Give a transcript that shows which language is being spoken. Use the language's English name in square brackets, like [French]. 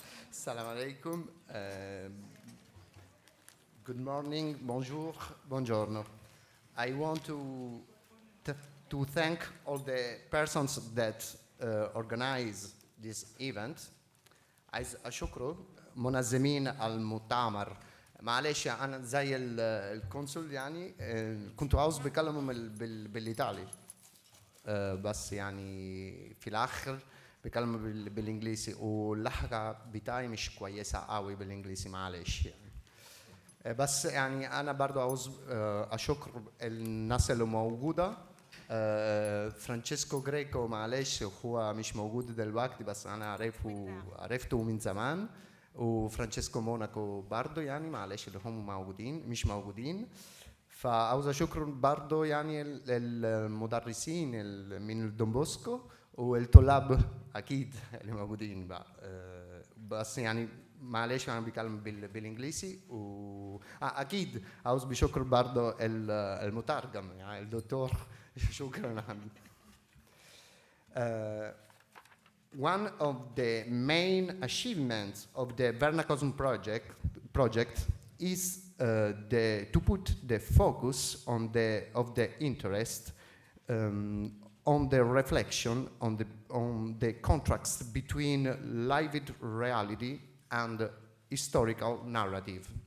[Arabic] السلام عليكم. [English] Good morning, [French] bonjour, [Italian] buongiorno. [English] I want to thank all the persons that organize this event. [Arabic] عايز أشكر منظمين المؤتمر. معلش أنا زي الكونسول يعني كنت عاوز بكلمهم بالإيطالي بس يعني في الآخر بكلمه بالإنجليزي واللهجة بتاعي مش كويسة قوي بالإنجليزي معلش يعني بس يعني أنا برضو عاوز أشكر الناس اللي موجودة. فرانشيسكو غريكو معلش هو مش موجود دلوقتي بس أنا عرفته من زمان، وفرانشيسكو موناكو برضو يعني معلش اللي هم مش موجودين. فعاوز أشكر برضو يعني المدرسين من الدومبوسكو والطلاب أكيد اللي موجودين بقى بس يعني معلش أنا بتكلم بالإنجليزي أكيد عاوز بشكر برضو المترجم يعني الدكتور شكرا حبيبي. [English] One of the main achievements of the Vernacosm project is to put the focus on the interest on the reflection on the contrast between lived reality and historical narrative.